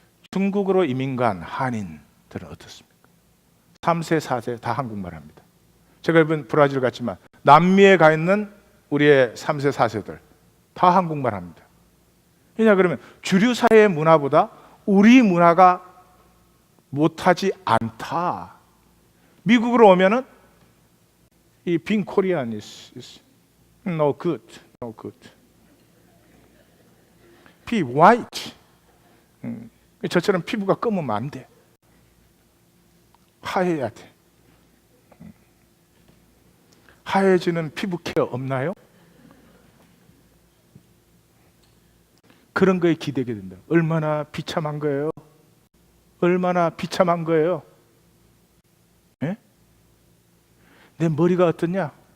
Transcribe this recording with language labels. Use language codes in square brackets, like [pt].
[ko] 중국으로 이민 간 한인들은 어떻습니까? 3세, 4세 다 한국말 합니다. 제가 이번 브라질 갔지만 남미에 가 있는 우리의 3세, 4세들 다 한국말 합니다. 왜냐 그러면 주류 사회의 문화보다 우리 문화가 못하지 않다. 미국으로 오면은 이 [en] being Korean is no good, no good. Be white. [ko] 저처럼 피부가 검으면 안 돼. 하얘야 돼. 하얘지는 피부 케어 없나요? 그런 거에 기대게 된다. 얼마나 비참한 거예요? 얼마나 비참한 거예요? 예? 내 머리가 어떻냐?